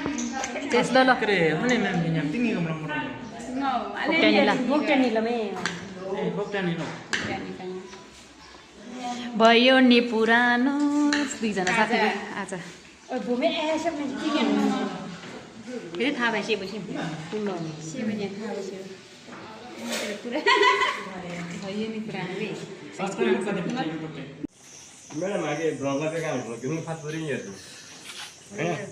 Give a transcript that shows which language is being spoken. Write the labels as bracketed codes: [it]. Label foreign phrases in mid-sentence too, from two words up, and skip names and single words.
[ne] भयो नि पुरानो दुईजना साथी आज फेरि थाहा भइसकेपछि भयो नि पुरानो [hi] मैडम आगे ब्लॉग में क्या हो रहा है? क्यों फास्ट हो रही है?